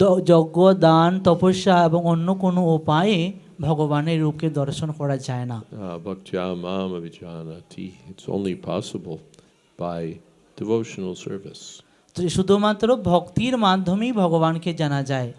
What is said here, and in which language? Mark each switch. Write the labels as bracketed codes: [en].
[bn] যজ্ঞ, দান, তপস্যা এবং অন্য কোনো উপায়ে ভগবানের রূপকে দর্শন করা যায় না। [sa] Bhaktya mam avijanati. [en] It's only possible by devotional service. [bn] তো শুধুমাত্র ভক্তির মাধ্যমেই ভগবানকে জানা যায়।